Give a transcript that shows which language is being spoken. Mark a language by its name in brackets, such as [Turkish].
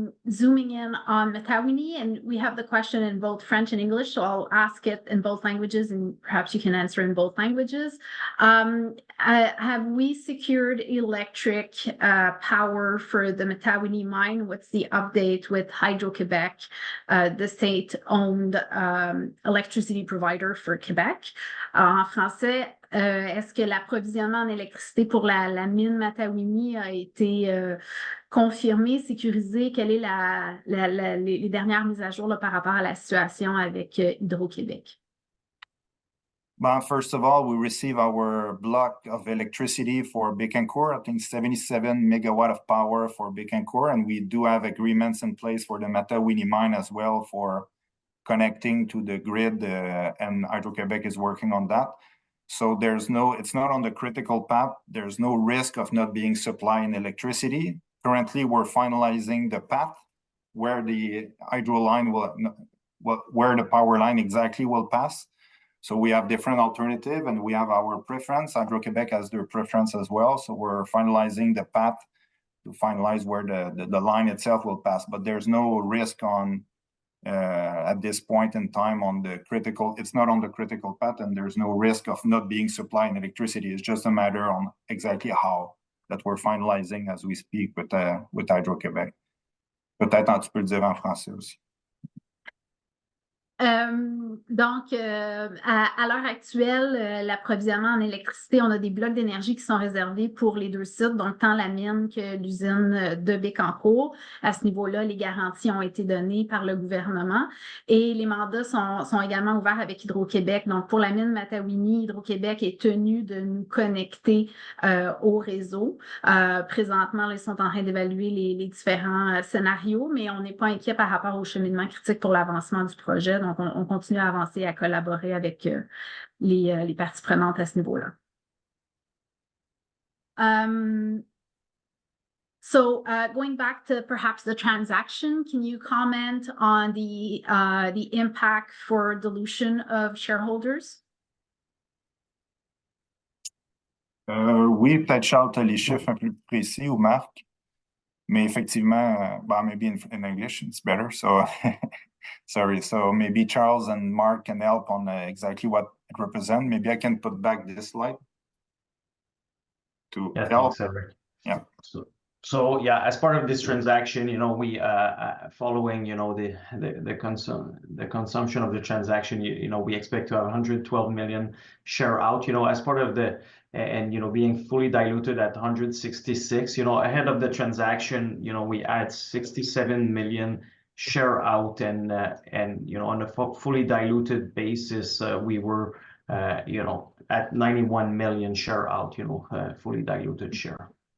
[English] Zooming in on Matawinie, and we have the question in both French and English, so I'll ask it in both languages and perhaps you can answer in both languages. Have we secured electric power for the Matawinie mine? What's the update with Hydro-Québec, the state-owned electricity provider for Québec? [French] En français, est-ce que l'approvisionnement en électricité pour la mine Matawinie a été confirmé, sécurisé? Quelles sont les dernières mises à jour là, par rapport à la situation avec Hydro-Québec? [English] First of all, we receive our block of electricity for Bécancour, I think 77 megawatt of power for Bécancour, and we do have agreements in place for the Matawinie mine as well for connecting to the grid, and Hydro-Québec is working on that. So it's not on the critical path. There's no risk of not being supplying electricity. Currently, we're finalizing the path where the hydro line where the power line exactly will pass. So we have different alternative, and we have our preference. Hydro-Québec has their preference as well. So we're finalizing the path to finalize where the line itself will pass. But there's no risk on at this point in time on the critical. It's not on the critical path, and there's no risk of not being supplying electricity. It's just a matter on exactly how that we're finalizing as we speak with Hydro-Québec. [French] Peut-être tu peux le dire en français aussi. Donc, à l'heure actuelle, l'approvisionnement en électricité, on a des blocs d'énergie qui sont réservés pour les deux sites, donc tant la mine que l'usine de Bécancour. À ce niveau-là, les garanties ont été données par le gouvernement et les mandats sont également ouverts avec Hydro-Québec. Donc, pour la mine Matawinie, Hydro-Québec est tenu de nous connecter au réseau. Présentement, là, ils sont en train d'évaluer les différents scénarios, mais on n'est pas inquiet par rapport au cheminement critique pour l'avancement du projet. Donc, on continue à avancer, à collaborer avec les parties prenantes à ce niveau-là. [English] So going back to perhaps the transaction, can you comment on the impact for dilution of shareholders? [French] Oui, peut-être Charles, tu as les chiffres un peu plus précis, ou Marc. Mais effectivement, [English] maybe in English, it's better. So sorry. So maybe Charles and Mark can help on exactly what it represents. Maybe I can put back this slide to help. Thanks, Eric. Yeah. So yeah, as part of this transaction, you know, we following, you know, the consumption of the transaction, you know, we expect to have 112 million share out, you know, as part of and, you know, being fully diluted at 166, you know, ahead of the transaction, you know, we add 67 million share out, and you know, on a fully diluted basis, we were, you know, at 91 million share out, you know, fully diluted share.